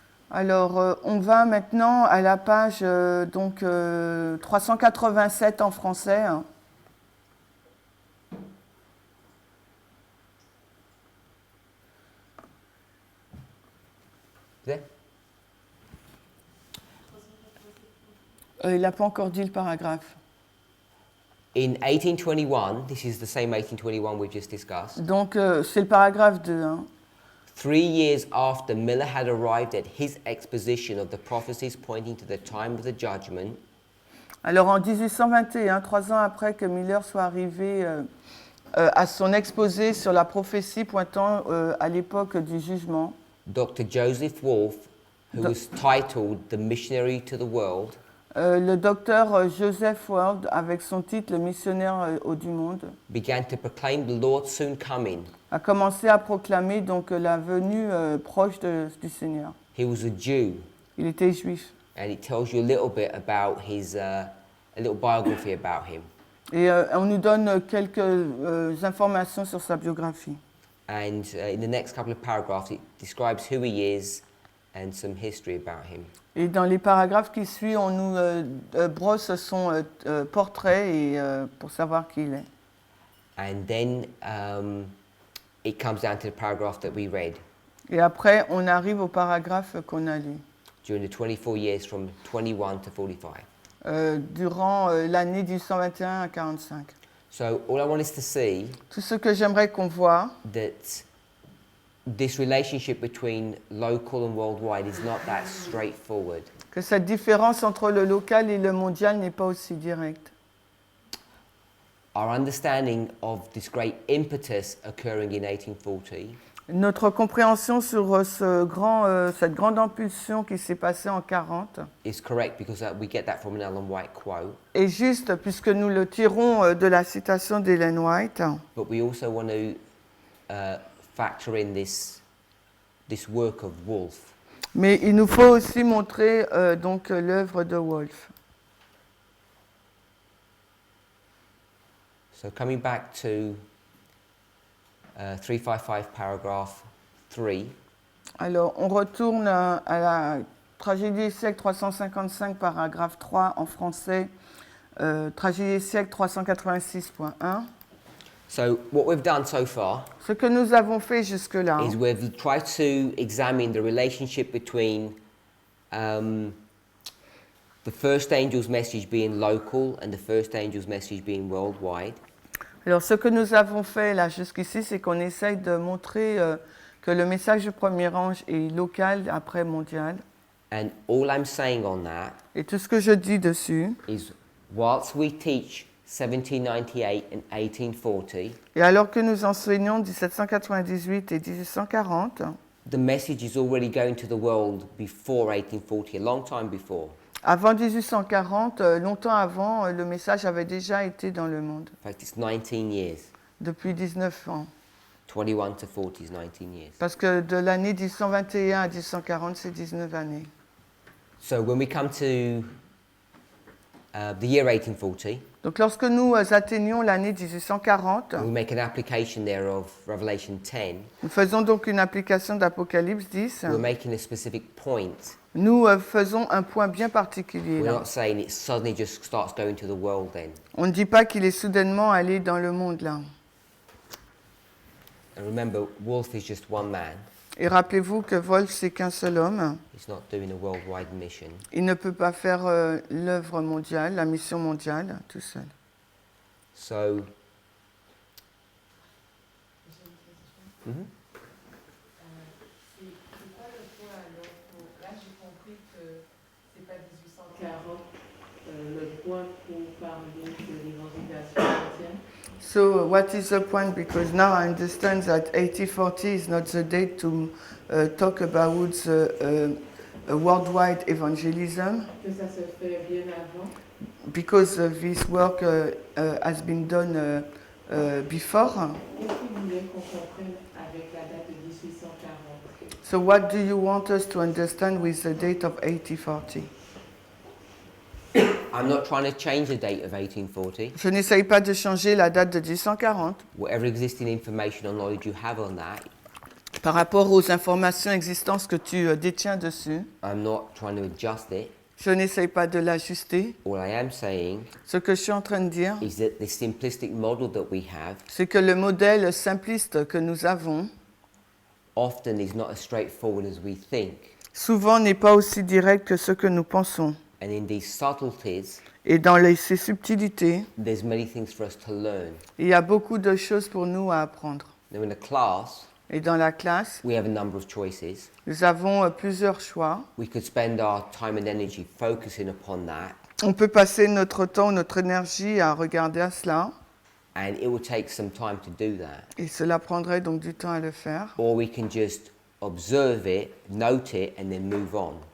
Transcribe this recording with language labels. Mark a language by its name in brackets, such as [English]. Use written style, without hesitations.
[French] Alors, on va maintenant à la page 387 en français. Hein. [English] There? [French] Il n'a pas encore dit le paragraphe. [English] In 1821, this is the same 1821 we've just discussed, [French] Donc, c'est le paragraphe 2. Hein. [English] 3 years after Miller had arrived at his exposition of the prophecies pointing to the time of the judgment, [French] Alors en 1821, 3 ans après que Miller soit arrivé à son exposé sur la prophétie pointant à l'époque du jugement, [English] Dr. Joseph Wolfe, who was titled The Missionary to the World, [French] le docteur Joseph Ward, avec son titre Le missionnaire du monde, [English] began to proclaim the Lord's soon coming. [French] a commencé à proclamer donc la venue proche du Seigneur. [English] He was a Jew, [French] Il était juif. [English] and it tells you a little bit about his, a little biography about him. [French] Et on nous donne quelques informations sur sa biographie. [English] And in the next couple of paragraphs, it describes who he is and some history about him. [French] Et dans les paragraphes qui suivent, on nous brosse son portrait et, pour savoir qui il est. [English] And then it comes down to the paragraph that we read. [French] Et après, on arrive au paragraphe qu'on a lu. [English] During the 24 years from 21 to 45. [French] Durant l'année 1821 à 45. [English] So all I want is to see [French] Tout ce que j'aimerais qu'on voit, [English] that this relationship between local and worldwide is not that straightforward. [French] que cette différence entre le local et le mondial n'est pas aussi directe. [English] Our understanding of this great impetus occurring in 1840 [French] Notre compréhension sur cette grande impulsion qui s'est passée en 40 [English] is correct because we get that from an Ellen White quote, [French] est juste puisque nous le tirons de la citation d'Ellen White. [English] but we also want to factor in this work of Wolfe. [French] Mais il nous faut aussi montrer donc l'œuvre de Wolfe. [English] So coming back to 355 paragraph 3, [French] Alors, on retourne à la tragédie du siècle 355, paragraphe 3 en français, tragédie du siècle 386.1. [English] so what we've done so far [French] Ce que nous avons fait jusque-là, [English] is we've tried to examine the relationship between the first angel's message being local and the first angel's message being worldwide. [French] alors ce que nous avons fait là jusqu'ici, c'est qu'on essaye de montrer que le message du premier ange est local, après mondial. [English] And all I'm saying on that [French] Et tout ce que je dis dessus, [English] is whilst we teach 1798 and 1840, [French] et alors que nous enseignons 1798 et 1840, [English] the message is already going to the world before 1840, a long time before. [French] avant 1840, longtemps avant, le message avait déjà été dans le monde, [English] In fact, it's 19 years. [French] depuis 19 ans. [English] 21 to 40 is 19 years. [French] Parce que de l'année 1821 à 1840, c'est 19 années. [English] So when we come to the year 1840, [French] Donc lorsque nous atteignons l'année 1840, [English] we make an application there of Revelation 10. [French] nous faisons donc une application d'Apocalypse 10. [English] We're making a specific point. [French] Nous faisons un point bien particulier. [English] We're [French] Là. [English] not saying it suddenly just starts going to the world then. [French] On ne dit pas qu'il est soudainement allé dans le monde là. [English] And remember, Wolfe is just one man. [French] Et rappelez-vous que Wolfe, c'est qu'un seul homme. [English] He's not doing a worldwide mission. [French] Il ne peut pas faire l'œuvre mondiale, la mission mondiale, tout seul. [English] So, [French] C'est quoi le point alors là j'ai compris que c'est pas 1840 le point pour parler de l'évangélisation chrétienne. [English] So what is the point? Because now I understand that 1840 is not the date to talk about a worldwide evangelism, [French] Que ça se fait bien avant. [English] because this work has been done before. [French] Qu'est-ce que vous voulez qu'on comprenne avec la date de 1840? [English] So what do you want us to understand with the date of 1840? I'm not trying to change the date of 1840. [French] Je n'essaye pas de changer la date de 1840. [English] Whatever existing information or knowledge you have on that, [French] Par rapport aux informations existantes que tu détiens dessus, [English] I'm not trying to adjust it. [French] je n'essaye pas de l'ajuster. [English] All I am saying [French] Ce que je suis en train de dire, [English] is that the simplistic model that we have [French] c'est que le modèle simpliste que nous avons, [English] often is not as straightforward as we think. [French] souvent n'est pas aussi direct que ce que nous pensons. [English] And in these subtleties, [French] Et dans ces subtilités, [English] there's many things for us to learn. [French] il y a beaucoup de choses pour nous à apprendre. [English] Now in a class, [French] Et dans la classe, [English] we have a number of choices. [French] nous avons plusieurs choix. [English] We could spend our time and energy focusing upon that, [French] On peut passer notre temps, notre énergie à regarder à cela, [English] and it will take some time to do that. [French] et cela prendrait donc du temps à le faire. [English] Or we can just observe it, note it, and then move on.